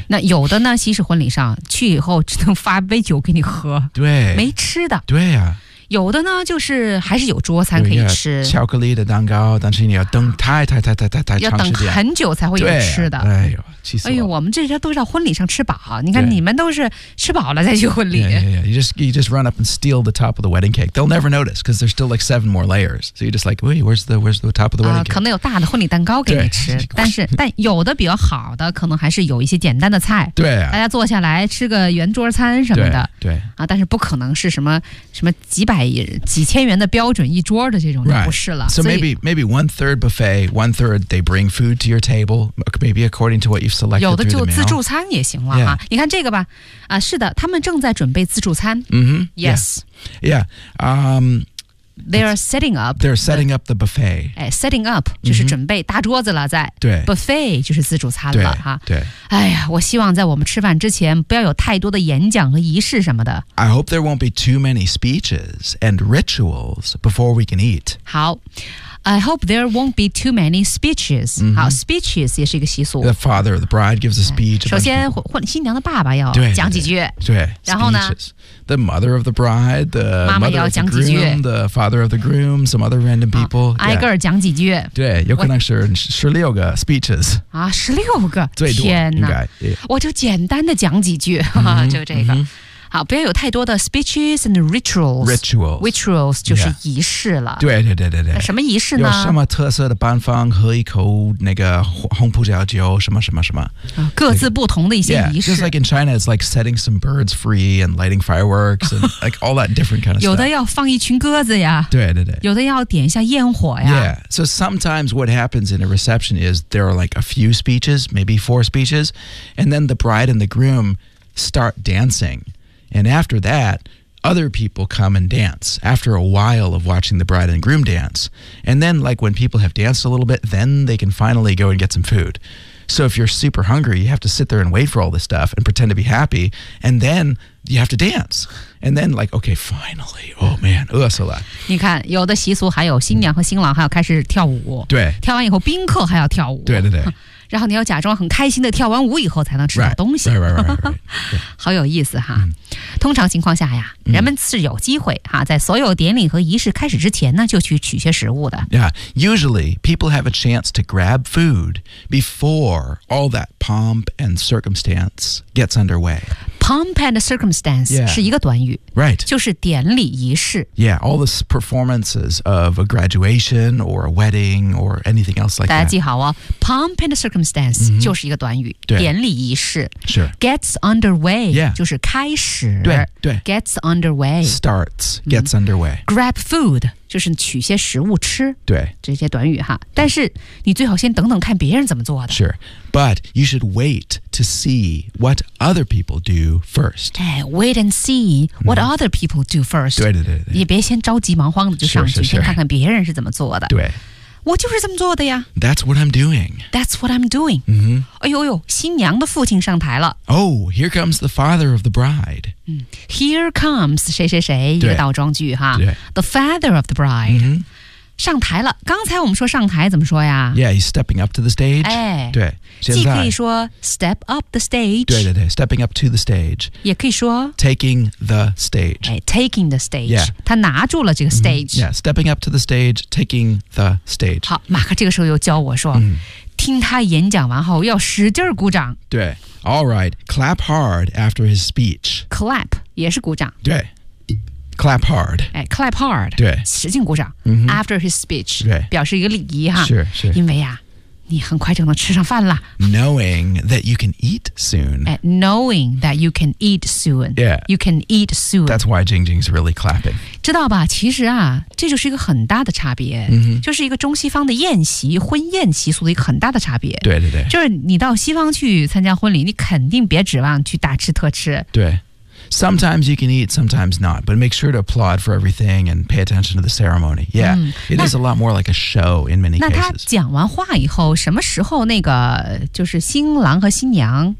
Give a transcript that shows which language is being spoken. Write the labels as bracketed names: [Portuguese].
[Chinese] 那有的呢西式婚礼上去以后只能发杯酒给你喝对没吃的对呀、啊、有的呢就是还是有桌餐可以吃巧克力的蛋糕但是你要等太要等很久才会有吃的对、啊、哎呦气死了哎呦我们这些都是到婚礼上吃饱你看你们都是吃饱了再去婚礼 [English] you just run up and steal the top of the wedding cake they'll never notice because there's still like seven more layers so you just like wait where's the top of the wedding cake [Chinese] 可能有大的婚礼蛋糕给你吃但是但有的比较好的可能还是有一些简单的菜对、啊、大家坐下来吃个圆桌餐什么的对啊，但是不可能是什么什么几百几千元的标准一桌的这种就不是了、 [English] right. So maybe one third buffet One third they bring food to your table Maybe according to what you've selected [Chinese] 有的就自助餐也行了、 [English] yeah. [Chinese] 啊、你看这个吧、啊、是的他们正在准备自助餐、 [English] mm-hmm. Yes Yeah, yeah.、They're setting up the buffet、 [Chinese] 哎、 [English] Setting up [Chinese] 就是准备搭桌子了在、 [English] mm-hmm. [Chinese] Buffet 就是自助餐了对、啊、对哎呀我希望在我们吃饭之前不要有太多的演讲和仪式什么的 [English] I hope there won't be too many speeches and rituals before we can eat 好 I hope there won't be too many speeches、 mm-hmm. [Chinese] 好 speeches 也是一个习俗 [English] The father of the bride gives a speech、哎、 [Chinese] 首先新娘的爸爸要讲几句对然后呢 [English] speeches. The mother of the bride The mother of the groom theFather of the groom, some other random people.、 [Chinese] Oh, yeah. 挨个讲几句。对，有可能是十六个 speeches。啊，十六个，最多天哪应该。我就简单的讲几句， [English] mm-hmm, [Chinese] 就这个。 [English] Mm-hmm. [Chinese] 好，不要有太多的 [English] speeches and rituals。 Rituals [Chinese] 就是仪式了。 [English] Yeah. 对。 [Chinese] 什么仪式呢？有什么特色的办法？喝一口那个红葡萄酒，什么什么什么。各自不同的一些仪式。 [English] Yeah, just like in China, it's like setting some birds free and lighting fireworks and like all that different kind of stuff. [Chinese] 有的要放一群鸽子呀。对。有的要点一下焰火呀。 [English] Yeah. So sometimes what happens in a reception is there are like a few speeches, maybe four speeches, and then the bride and the groom start dancing. And after that... Other people come and dance after a while of watching the bride and groom dance. And then, like, when people have danced a little bit, then they can finally go and get some food. So if you're super hungry, you have to sit there and wait for all this stuff and pretend to be happy. And then you have to dance. And then, like, okay, finally. Oh, man. Oh, that's a lot. [Chinese] 你看，有的习俗还有新娘和新郎还要开始跳舞。对。跳完以后，宾客还要跳舞。对。然后你要假装很开心的跳完舞以后才能吃到东西。 [English] Right. [Chinese] 好有意思哈。嗯通常情况下呀人们是有机会、啊、在所有典礼和仪式开始之前呢就去取些食物的。 [English] Yeah, usually people have a chance to grab food before all that pomp and circumstance gets underway. Pomp and circumstance、 yeah. [Chinese] 是一个短语。 [English] Right. [Chinese] 就是典礼仪式。 [English] Yeah, all the performances of a graduation or a wedding or anything else like that. [Chinese] 大家记好哦 , [English] pomp and circumstance、 mm-hmm. [Chinese] 就是一个短语对典礼仪式。 [English] Sure. Gets underway,、 yeah. [Chinese] 就是开始。对 [English] gets underway starts gets underway grab food [Chinese] 就是取些食物吃。对，这些短语哈。但是你最好先等等看别人怎么做的。 [English] Sure, but you should wait to see what other people do first. Hey, wait and see what other people do first. [Chinese] 对对对对，也别先着急忙慌的就上去，先看看别人是怎么做的。对。我就是这么做的呀。 [English] That's what I'm doing. That's what I'm doing.、 Mm-hmm. [Chinese] 哎呦呦，新娘的父亲上台了。 [English] Oh, here comes the father of the bride.、 [Chinese] 嗯、 [English] here comes [Chinese] 谁谁谁，一个倒装句哈。对。 [English] The father of the bride、 mm-hmm. [Chinese] 上台了。刚才我们说上台怎么说呀 [English] ？Yeah, he's stepping up to the stage. [Chinese] 哎，对。既可以说 [English] step up the stage. 对对对 ，stepping up to the stage. [Chinese] 也可以说 [English] taking the stage. 哎 ，taking the stage. Yeah. [Chinese] 他拿住了这个 stage.、 [English] Mm-hmm. Yeah, stepping up to the stage, taking the stage. [Chinese] 好，马克这个时候又教我说、 [English] mm-hmm. [Chinese] 听他演讲完后要使劲鼓掌。 [English] 对 ，All right, clap hard after his speech. [Chinese] Clap 也是鼓掌。 [English] 对 ，clap hard. 哎 ，clap hard. [Chinese] 对，使劲鼓掌。 [English] Mm-hmm. After his speech. [Chinese] 对，表示一个礼仪哈。是是。因为呀、啊。你很快就能吃上饭了。 [English] Knowing that you can eat soon. And knowing that you can eat soon. Yeah. You can eat soon. That's why Jing Jing's really clapping. [Chinese] 知道吧？其实啊，这就是一个很大的差别。 [English] Mm-hmm. [Chinese] 就是一个中西方的宴席、婚宴习俗的一个很大的差别。对对对。就是你到西方去参加婚礼，你肯定别指望去大吃特吃。 [English] 对。Sometimes you can eat, sometimes not. But make sure to applaud for everything and pay attention to the ceremony. Yeah,、 [Chinese] 嗯、 [English] it is a lot more like a show in many [Chinese] 那 [English] cases. [Chinese] 那他讲完话以后，什么时候那个就是新郎和新娘